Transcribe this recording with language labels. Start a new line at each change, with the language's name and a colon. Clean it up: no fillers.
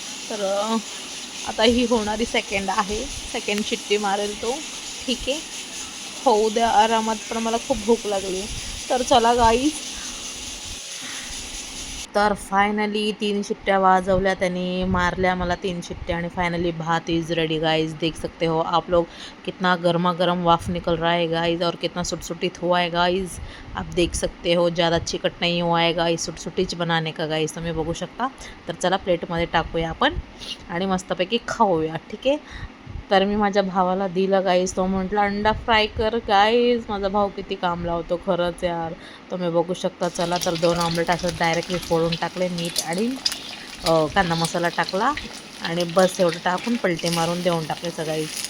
Marathi: तर आता ही होणारी सेकंड आहे. सेकंड शिट्टी मारेल तो. ठीक आहे, होऊ द्या आरामात, पण मला खूप भूक लागली. तर चला गाईज. तर फायनली 3 शिट्ट्या वाजवल्या त्याने, मारल्या मला 3 शिट्ट्या आणि फायनली भात
English: is ready
Marathi: गाइस.
Hindi: देख सकते हो आप लोग कितना गर्मा गर्म वाफ निकल रहा है गाइस, और कितना सुटसुटित हुआ है गाइस. आप देख सकते हो, ज़्यादा चिकट नहीं हुआ है गाइस, सुटसुटीच बनाने का गाइस.
Marathi: तुम्ही बघू शकता. तर चला प्लेटमध्ये टाकूया आपण आणि मस्तपैकी खाऊया. ठीक आहे, तर मी माझ्या भावाला दिलं गाईज. तो म्हटला अंडा फ्राय कर. गाईज माझा भाऊ किती काम लावतो खरंच यार. तुम्ही बघू शकता. चला, तर 2 ऑमलेट असं डायरेक्टली फोडून टाकले. मीठ आणि कांदा मसाला टाकला आणि बस एवढं टाकून पलटी मारून देऊन टाकायचं गाईज.